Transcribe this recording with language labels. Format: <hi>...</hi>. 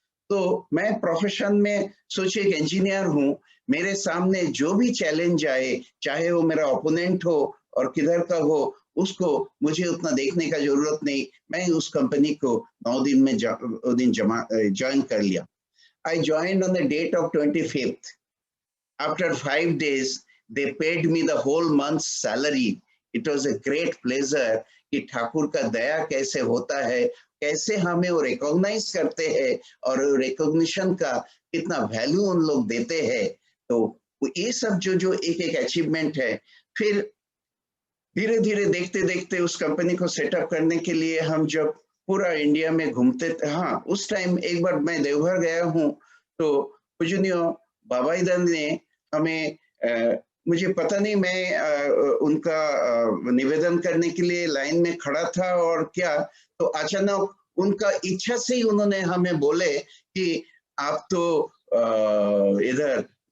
<hi>तो मैं प्रोफेशन में सोचिए एक इंजीनियर हूँ, मेरे सामने जो भी चैलेंज आए, चाहे वो मेरा ओपोनेंट हो और किधर का हो, उसको मुझे उतना देखने का जरूरत नहीं, मैं उस कंपनी को 9 दिन में ज्वाइन कर लिया।</hi> <en>I joined on the date of 25th. After 5 days, they paid me the whole month's salary. It was a great pleasure</en> <hi>कि ठाकुर का दया कैसे होता है, कैसे हमें वो रिकॉग्नाइज करते हैं, और रिकॉग्निशन का कितना वैल्यू उन लोग देते हैं। तो ये सब जो एक एक अचीवमेंट है, फिर धीरे धीरे देखते देखते उस कंपनी को सेटअप करने के लिए हम जब पूरा इंडिया में घूमते थे, हाँ उस टाइम एक बार मैं देवघर गया हूँ, तो पूजनीय बाबाईदान ने हमें मुझे पता नहीं, मैं उनका निवेदन करने के लिए लाइन में खड़ा था और क्या, तो अचानक उनका इच्छा से ही उन्होंने हमें बोले कि आप तो इधर</hi>